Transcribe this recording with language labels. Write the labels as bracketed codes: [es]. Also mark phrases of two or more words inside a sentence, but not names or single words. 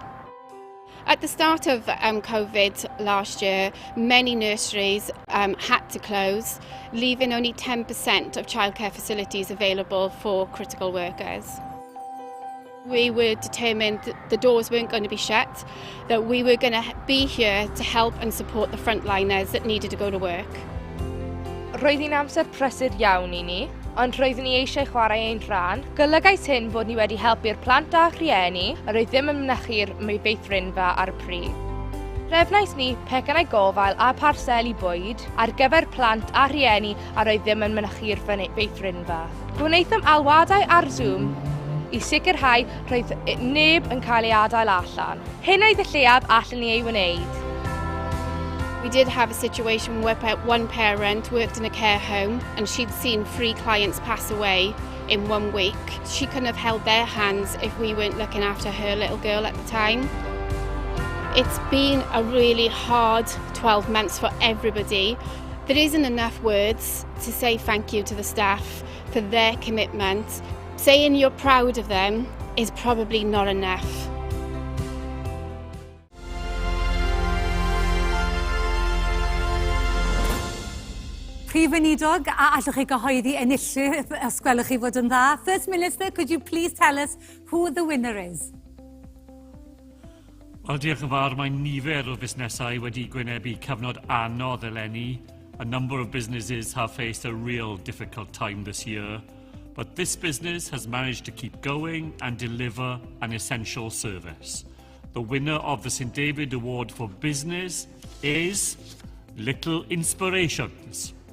[en] At the start of COVID last year, many nurseries had to close, leaving only 10% of childcare facilities available for critical workers. We were determined that the doors weren't going to be shut, that we were going to be here to help and support the frontliners that needed to go to work. [cy] Roedd hi'n amser prysur iawn I ni, ond roeddwn ni eisiau chwarae ein rhan. Golygais hyn bod ni wedi helpu'r plant a rhieni, a roedd ddim yn mynychu'r meithrinfa ar y pryd. Trefnais ni pecynau gofal a parsel I bwyd ar gyfer plant a rhieni a roedd ddim yn mynychu'r meithrinfa. Gwnaethom alwadau ar Zoom I sicrhau roedd neb yn cael ei adael allan. Hyn oedd y lleiaf allan ni ei wneud. [en] We did have a situation where one parent worked in a care home and she'd seen 3 clients pass away in 1 week. She couldn't have held their hands if we weren't looking after her little girl at the time. It's been a really hard 12 months for everybody. There isn't enough words to say thank you to the staff for their commitment. Saying you're proud of them is probably not enough. [cy] Prif Weinidog, a allwch chi gyhoeddi enillydd os gwelwch chi fod yn dda. [en] First Minister, could you please tell us who the winner is? [cy] Wel, diolch yn fawr, mae nifer o busnesau wedi gwynebu cyfnod anodd eleni. [en] A number of businesses have faced a real difficult time this year. But this business has managed to keep going and deliver an essential service. The winner of the St David Award for Business is Little Inspirations.